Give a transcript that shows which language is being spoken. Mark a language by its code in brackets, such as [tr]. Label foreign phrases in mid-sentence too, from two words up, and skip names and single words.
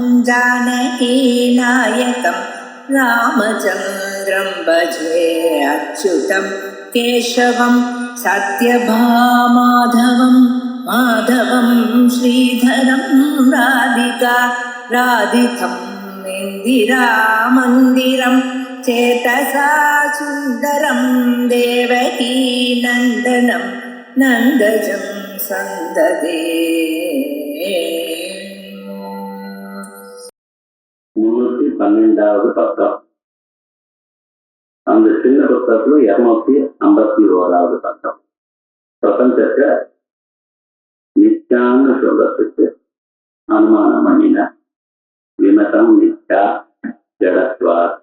[sa] जानकीनायकं रामचन्द्रं भजे अच्युतं केशवं सत्यभामाधवं माधवं श्रीधरं राधितं इन्दिरामन्दिरं चेतसा सुन्दरं देवकी नन्दनं नन्दजं सन्ददे. [ta] 312வது பக்கம். அந்த சின்ன புத்தகத்துல 251வது பக்கம். பிரபஞ்சத்தை நித்யான்னு சொல்றதுக்கு அனுமானம் பண்ணின [sa] विमतं नित्यं जडत्वात्.